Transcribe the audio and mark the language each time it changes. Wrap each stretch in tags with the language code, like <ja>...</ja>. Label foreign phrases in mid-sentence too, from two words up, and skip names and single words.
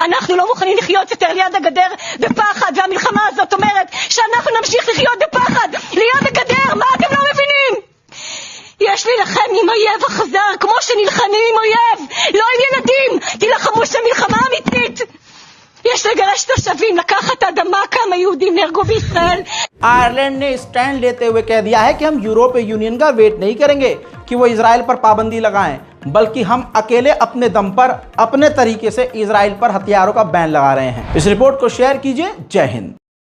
<he>אנחנו לא מוכנים לחיות יותר ליד הגדר בפחד, והמלחמה הזאת אומרת שאנחנו נמשיך לחיות בפחד ליד הגדר. מה אתם לא מבינים? יש להילחם עם אויב אכזר כמו שנלחמים עם אויב, לא עם ילדים. תילחמו שם מלחמה אמיתית. יש לגרש תושבים, לקחת אדמה. כמה יהודים नरगो भी इसराइल।</he> <hi>आयरलैंड ने स्टैंड लेते हुए कह दिया है कि हम यूरोपीय यूनियन का वेट नहीं करेंगे कि वो इजराइल पर पाबंदी लगाएं, बल्कि हम अकेले अपने दम पर अपने तरीके से इजराइल पर हथियारों का बैन लगा रहे हैं। इस रिपोर्ट को शेयर कीजिए। जय हिंद।</hi>